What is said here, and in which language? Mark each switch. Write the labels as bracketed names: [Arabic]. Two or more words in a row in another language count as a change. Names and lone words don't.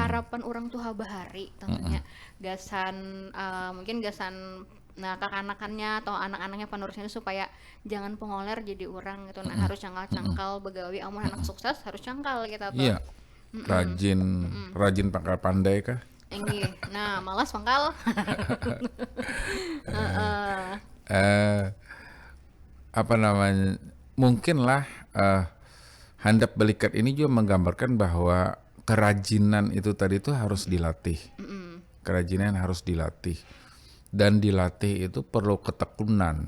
[Banjar] harapan orang tuh bahari tentunya. Gasan mungkin gasan kakak-anakannya atau anak-anaknya penerusnya supaya jangan pengoler jadi orang gitu. Nah, harus cangkal-cangkal begawi amun anak sukses harus cangkal kita tuh. Iya. Rajin pangkal pandai kah? Enggih. Nah, malas pangkal. Apa namanya? [Indonesian] Mungkinlah handap belikat ini juga menggambarkan bahwa kerajinan itu tadi itu harus dilatih. Kerajinan harus dilatih. Dan dilatih itu perlu ketekunan.